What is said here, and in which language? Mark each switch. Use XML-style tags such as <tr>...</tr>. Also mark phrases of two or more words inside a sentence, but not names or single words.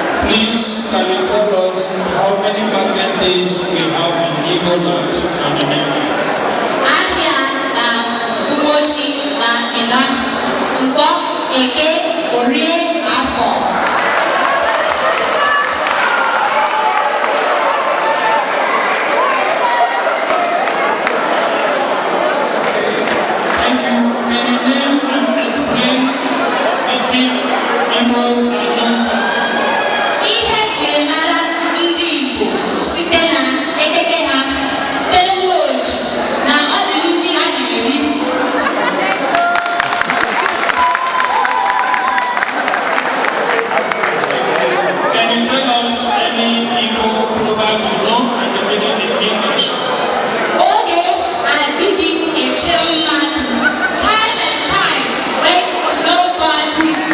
<en>Please, can you tell us how many market days we have in Igbo land and the name?</en> <ig>Ahịa na ụbọchị na ịla Nkwọ, Eke, Orie, Afọ.</ig> <en>Thank you. Can you name and explain the things Igbos are known for?</en> <ig>Ihe eji mara ndị Igbo site na ekeke ha, site n'ugbo oji na ọ dị nri ha na-eri.</ig> <en>Can you tell us any Igbo proverb you know and the meaning in English?</en> <ig>Oge adịghị eche mmadụ.</ig> <en>Time and time wait for nobody.</en>